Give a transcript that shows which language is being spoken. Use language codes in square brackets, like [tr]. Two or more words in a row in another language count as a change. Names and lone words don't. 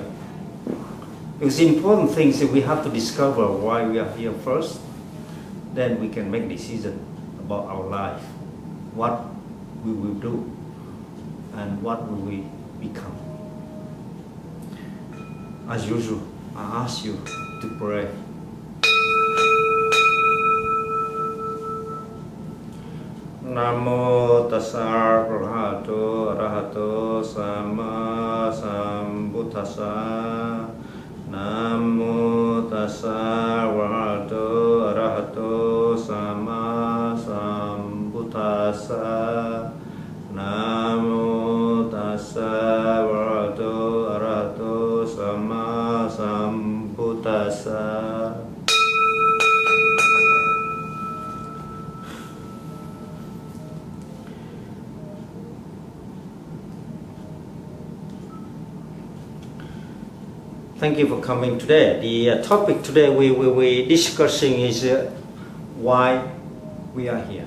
[en] It's important things that we have to discover why we are here first. Then we can make decision about our life, what we will do, and what will we become. As usual, I ask you to pray. [pi] Namo tassa bhagavato arahato sama sambuddhassa. Namo tassa bhagavato arahato sama sambuddhassa. Namo tassa bhagavato arahato sama sambuddhassa. [en] Thank you for coming today. The topic today we will be discussing is why we are here.